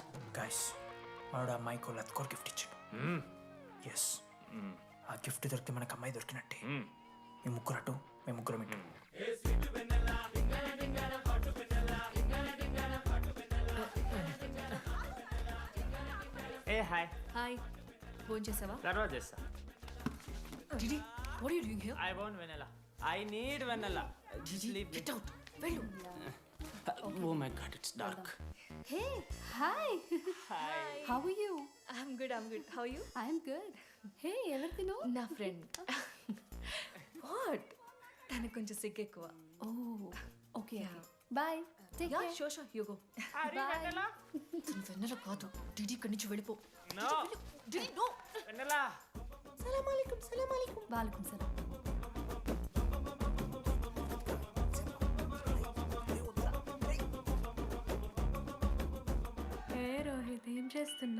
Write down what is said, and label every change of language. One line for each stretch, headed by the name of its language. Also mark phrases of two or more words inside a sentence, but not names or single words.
Telugu: గైస్ వాడు అమ్మాయికి లత్కోర్ గిఫ్ట్ ఇచ్చాడు. ఎస్, ఆ గిఫ్ట్ దొరికితే మనకు అమ్మాయి దొరికినట్టే. మీ ముగ్గురు అటు, మేము ముగ్గురం ఇటు. ఏ హాయ్. హాయ్, ఫోన్ చేసావా? తర్వాత చేస్తా. డిడి,
English: what are you doing here? I want vanilla. I need vanilla. Just leave me. Get out. వెళ్ళు. Oh my god, it's dark. Hey, hi. Hi. How are you? I'm good. How are you? I'm good.
Telugu: Hey, ఎవరిదిను? నా ఫ్రెండ్. వాట్? తనకు కొంచెం సిగ్గు ఎక్కువ.
English: Oh, okay. Bye. Take care. Sure, you go. Bye.
Telugu: తను వెన్నెల కాదు. డిడి ఇక్కడి నుంచి వెళ్ళిపో.
English: No.
Telugu: డిడి, నో.
English: Vanilla.
Arabic: سلام عليكم. وعليكم سلام.
Telugu: రోహిత్, ఏం చేస్తున్నా?